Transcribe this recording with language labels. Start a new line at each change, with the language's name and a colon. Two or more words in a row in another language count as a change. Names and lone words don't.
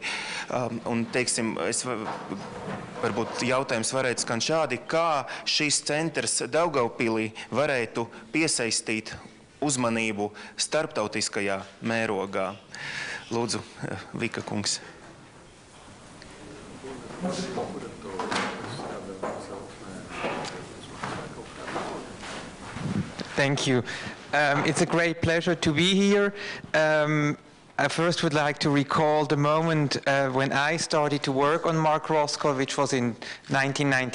Latvian: Un, teiksim, varbūt jautājums varētu skan šādi, kā šis centrs Daugavpilī varētu piesaistīt uzmanību starptautiskajā mērogā. Lūdzu, Vika kungs.
English: Thank you. It's a great pleasure to be here. I first would like to recall the moment when I started to work on Mark Rothko, which was in 1999.